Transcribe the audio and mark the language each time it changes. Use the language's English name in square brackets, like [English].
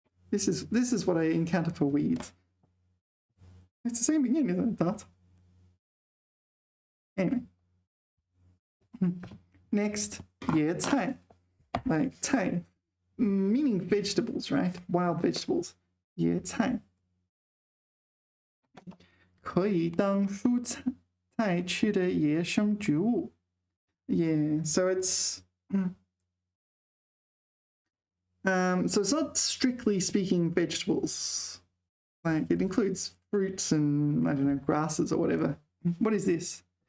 [English] This is what I encounter for weeds. It's the same beginning, isn't it? [Chinese] 杂草. [English] Anyway. Next, 野菜. Like 菜, meaning vegetables, right? Wild vegetables. 野菜. [Chinese] 可以当蔬菜吃的野生植物. [English] Yeah, so it's so it's not strictly speaking vegetables. Like it includes fruits and I don't know, grasses or whatever. What is this?